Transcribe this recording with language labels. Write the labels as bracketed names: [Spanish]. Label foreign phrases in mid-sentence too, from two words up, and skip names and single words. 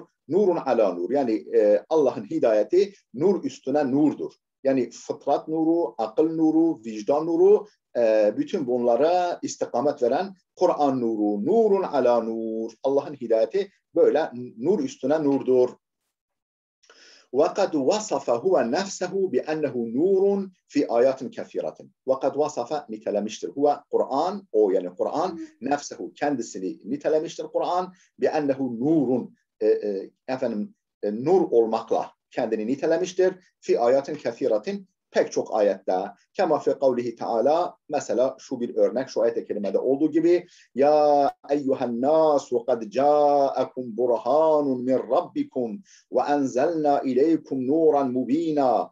[Arabic] نور على نور. [Turkish] Yani Allah'ın hidayeti nur üstüne nurdur. Yani fıtrat nuru, akıl nuru, vicdan nuru, bütün bunlara istikamet veren Kur'an nuru. [Arabic] نور على نور. [Turkish] Allah'ın hidayeti böyle nur üstüne nurdur. [Arabic] وَقَدْ وَصَفَ هُوَ نَفْسَهُ بِأَنَّهُ نُورٌ فِي آيَاتٍ كَثِيرَةٍ. وَقَدْ وَصَفَ nitelemiştir. [Turkish] Huve Kur'an, o yani Kur'an, nefsehu kendisini nitelemiştir Kur'an. [Arabic] بأنه نور, [Turkish] nur olmakla kendini nitelemiştir. [Arabic] في آيات كثيرة, [Turkish] pek çok ayette. [Arabic] كما في قوله تعالى, [Turkish] mesela şu bir örnek, şu ayet-i kerimede olduğu gibi, [Arabic] يا أيها الناس قد جاءكم برهان من ربكم وأنزلنا إليكم نورا مبينا.